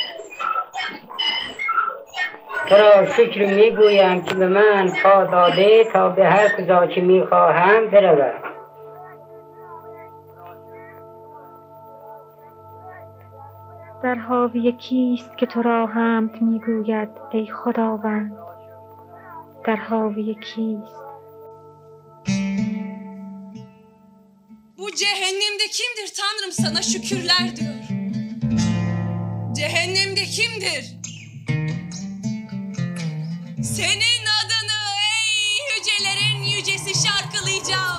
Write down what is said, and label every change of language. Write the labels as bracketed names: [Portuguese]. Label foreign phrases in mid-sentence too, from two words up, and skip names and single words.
[Persian] تو را شکر میگویم که به من پا داده تا به هر کجا که میخواهم بروم. در حاوی کیست که تو را حمد میگوید ای خداوند؟ در حاوی کیست؟ [Turkish] Bu cehennemde kimdir Tanrım sana şükürler diyor. Cehennemde kimdir? Senin adını ey yücelerin yücesi şarkılayacağım.